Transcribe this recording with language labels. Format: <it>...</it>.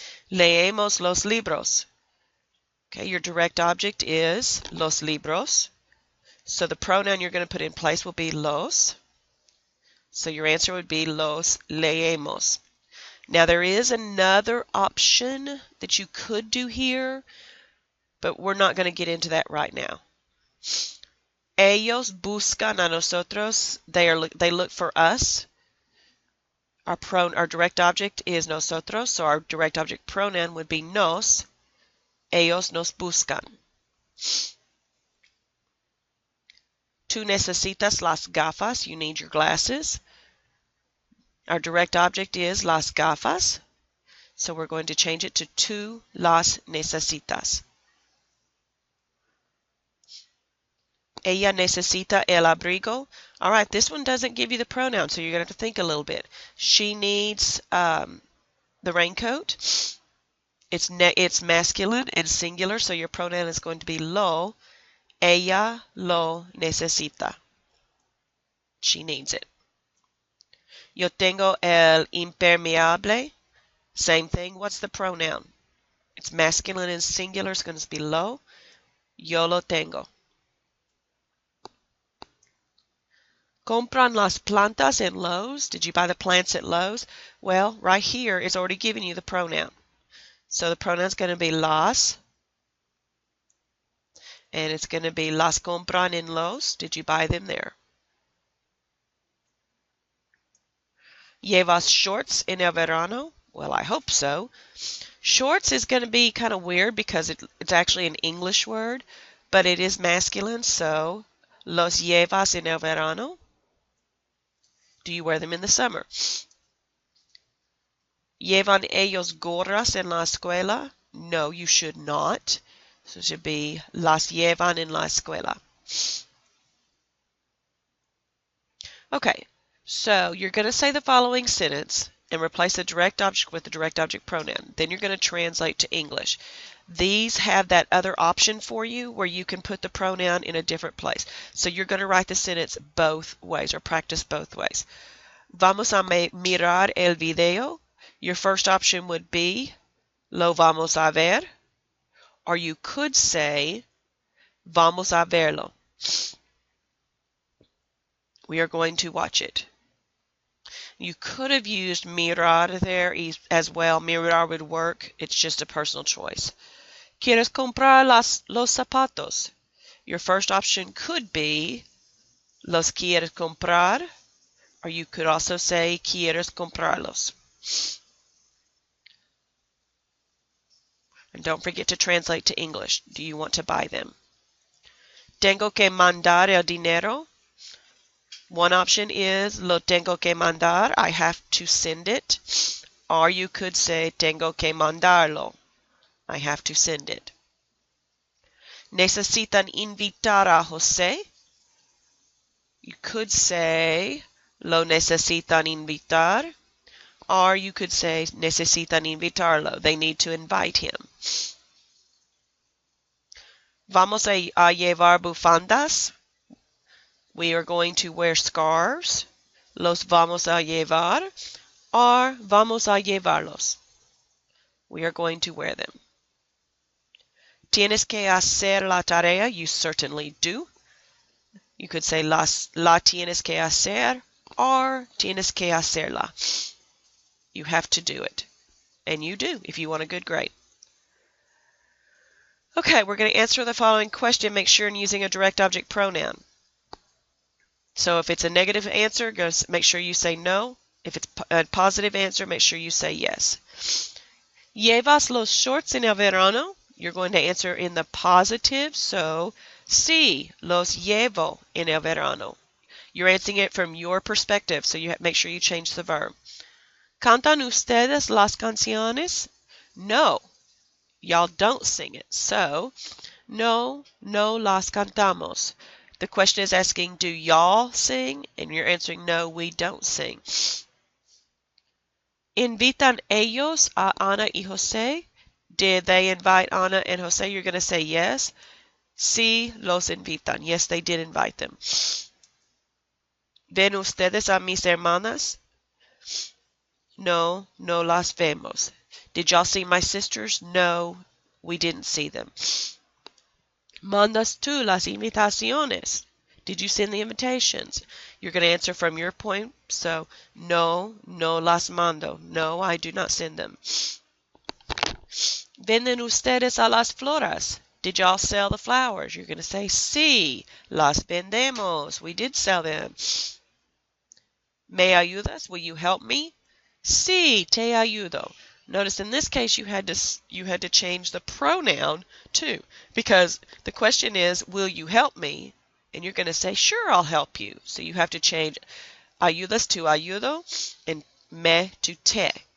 <es>Leemos los libros.</es> <en>Okay, your direct object is los libros. So the pronoun you're going to put in place will be los. So your answer would be</en> <es>los leemos.</es> <en>Now there is another option that you could do here, but we're not going to get into that right now.</en> <es>Ellos buscan a nosotros.</es> <en>They look for us. Our direct object is nosotros, so our direct object pronoun would be nos.</en> <es>Ellos nos buscan. Tú necesitas las gafas.</es> <en>You need your glasses. Our direct object is las gafas. So we're going to change it to</en> <es>tú las necesitas. Ella necesita el abrigo.</es> <en>All right, this one doesn't give you the pronoun, so you're going to have to think a little bit. She needs the raincoat. It's masculine and singular, so your pronoun is going to be lo.</en> <es>Ella lo necesita.</es> <en>She needs it.</en> <es>Yo tengo el impermeable.</es> <en>Same thing. What's the pronoun? It's masculine and singular. It's going to be lo.</en> <es>Yo lo tengo. Compran las plantas en Lowe's.</es> <en>Did you buy the plants at Lowe's? Well, right here it's already giving you the pronoun. So the pronoun's going to be las. And it's going to be</en> <es>las compran en Lowe's.</es> <en>Did you buy them there?</en> <es>¿Llevas shorts en el verano?</es> <en>Well, I hope so. Shorts is going to be kind of weird because it's actually an English word, but it is masculine, so</en> <es>los llevas en el verano.</es> <en>Do you wear them in the summer?</en> <es>¿Llevan ellos gorras en la escuela?</es> <en>No, you should not. So it should be</en> <es>las llevan en la escuela.</es> <en>Okay, so you're going to say the following sentence and replace the direct object with the direct object pronoun. Then you're going to translate to English. These have that other option for you where you can put the pronoun in a different place. So you're going to write the sentence both ways or practice both ways.</en> <es>Vamos a mirar el video.</es> <en>Your first option would be</en> <es>lo vamos a ver.</es> <en>Or you could say</en> <es>vamos a verlo.</es> <en>We are going to watch it. You could have used mirar there as well. Mirar would work. It's just a personal choice.</en> <es>¿Quieres comprar los zapatos?</es> <en>Your first option could be</en> <es>los quieres comprar,</es> <en>or you could also say</en> <es>quieres comprarlos.</es> <en>And don't forget to translate to English. Do you want to buy them?</en> <es>Tengo que mandar el dinero.</es> <en>One option is</en> <es>lo tengo que mandar.</es> <en>I have to send it. Or you could say</en> <es>tengo que mandarlo.</es> <en>I have to send it.</en> <es>Necesitan invitar a José.</es> <en>You could say</en> <es>lo necesitan invitar.</es> <en>Or you could say</en> <es>necesitan invitarlo.</es> <en>They need to invite him.</en> <es>Vamos a llevar bufandas.</es> <en>We are going to wear scarves.</en> <es>Los vamos a llevar.</es> <en>Or</en> <es>vamos a llevarlos.</es> <en>We are going to wear them.</en> <es>Tienes que hacer la tarea.</es> <en>You certainly do. You could say</en> <es>la tienes que hacer or tienes que hacerla.</es> <en>You have to do it. And you do if you want a good grade. Okay, we're going to answer the following question. Make sure you're using a direct object pronoun. So if it's a negative answer, make sure you say no. If it's a positive answer, make sure you say yes.</en> <es>¿Llevas los shorts en el verano?</es> <en>You're going to answer in the positive, so</en> <es>sí, los llevo en el verano.</es> <en>You're answering it from your perspective, so you make sure you change the verb.</en> <es>¿Cantan ustedes las canciones?</es> <en>No, y'all don't sing it. So,</en> <es>no las cantamos.</es> <en>The question is asking, do y'all sing? And you're answering, no, we don't sing.</en> <es>¿Invitan ellos a Ana y José?</es> <en>Did they invite Ana and José? You're going to say yes.</en> <es>Sí, los invitan.</es> <en>Yes, they did invite them.</en> <es>¿Ven ustedes a mis hermanas?</es> <en>No las vemos. Did y'all see my sisters? No, we didn't see them.</en> <es>¿Mandas tú las invitaciones?</es> <en>Did you send the invitations? You're going to answer from your point. So,</en> <es>no las mando.</es> <en>No, I do not send them.</en> <es>¿Venden ustedes a las flores?</es> <en>Did y'all sell the flowers? You're going to say,</en> <es>sí, las vendemos.</es> <en>We did sell them.</en> <es>¿Me ayudas?</es> <en>Will you help me?</en> <es>Sí, te ayudo.</es> <en>Notice in this case you had to change the pronoun too, because the question is, will you help me? And you're going to say, sure, I'll help you. So you have to change ayudas to ayudo and me to te.</en>